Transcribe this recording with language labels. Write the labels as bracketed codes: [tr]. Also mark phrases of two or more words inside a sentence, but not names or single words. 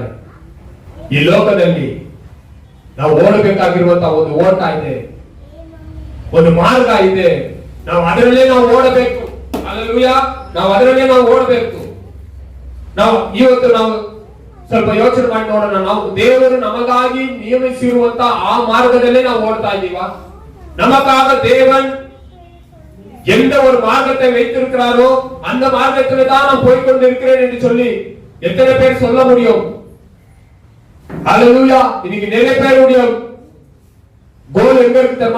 [kn] ಈ ಲೋಕದಲ್ಲಿ ನಾವು ಓಡಬೇಕಾಗಿರುವಂತಹ ಒಂದು ಓಟ ಇದೆ, ಒಂದು ಮಾರ್ಗ ಇದೆ. ನಾವು ಅದರಲ್ಲೇ ನಾವು ಓಡಬೇಕು. ಹಲ್ಲೆಲೂಯಾ. ನಾವು ಅದರಲ್ಲೇ ನಾವು ಓಡಬೇಕು. ಇವತ್ತು ನಾವು ಸ್ವಲ್ಪ ಯೋಚನೆ ಮಾಡಿ ನೋಡೋಣ. ನಾವು ದೇವರು ನಮಗಾಗಿ ನಿಯಮಿಸಿರುವಂತಹ ಆ ಮಾರ್ಗದಲ್ಲೇ ನಾವು ಓಡ್ತಾ ಇದ್ದೀವಾ? [ta] நமக்காக தேவன் எந்த ஒரு மார்க்கத்தை வைத்திருக்கிறாரோ அந்த மார்க்கத்திலே தான் நான் போய் கொண்டிருக்கிறேன் என்று சொல்லி எத்தனை பேர் சொல்ல முடியும்? ஹல்லேலூயா. இன்னைக்கு நிறைய பேருடைய கோல் எங்க இருக்கு தெரியுமா?